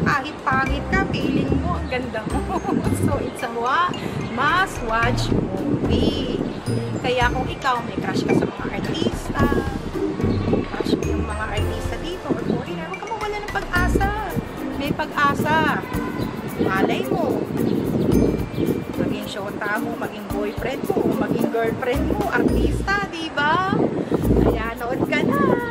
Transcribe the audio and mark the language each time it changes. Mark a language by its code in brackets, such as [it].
[tl] Kahit pangit ka, feeling mo, ang ganda mo. [en] So, it's a must-watch movie. [tl] Kaya kung ikaw, may crush ka sa mga artista, crush mo yung mga artista dito, or foreigner, huwag ka mawala ng pag-asa. May pag-asa. Malay mo. Maging shota mo, maging boyfriend mo, maging girlfriend mo, artista, diba? Kaya, nood ka na.